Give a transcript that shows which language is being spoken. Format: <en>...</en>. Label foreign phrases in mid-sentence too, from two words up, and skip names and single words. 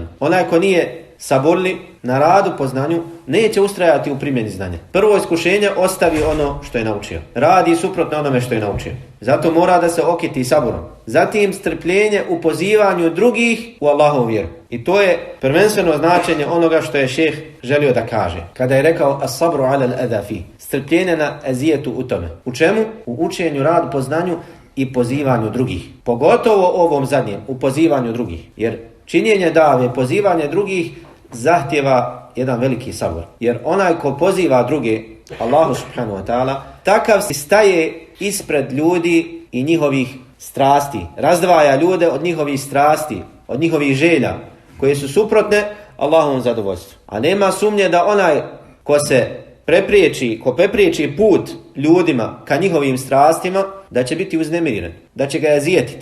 <bs>Onaj ko nije saborli na radu po znanju, neće ustrajati u primjeni znanja. Prvo iskušenje, ostavi ono što je naučio. Radi suprotno onome što je naučio. Zato mora da se okiti saborom. Zatim strpljenje u pozivanju drugih u Allahovu vjeru. I to je prvenstveno značenje onoga što je šejh želio da kaže. Kada je rekao</bs> <ar>الصبر على الأذى في.</ar> <bs>Strpljenje na ezijetu u tome. U čemu? U učenju, radu po znanju i pozivanju drugih. Pogotovo ovom zadnjem, u pozivanju drugih. Jer činjenje dave, pozivanje drugih zahtjeva jedan veliki sabor. Jer onaj ko poziva druge,</bs> <ar>الله سبحانه وتعالى,</ar> <bs>takav si staje ispred ljudi i njihovih strasti. Razdvaja ljude od njihovih strasti, od njihovih želja, koje su suprotne Allahovom zadovoljstvu. A nema sumnje da onaj ko prepriječi put ljudima ka njihovim strastima, da će biti uznemiren, da će ga ezijetiti.</bs>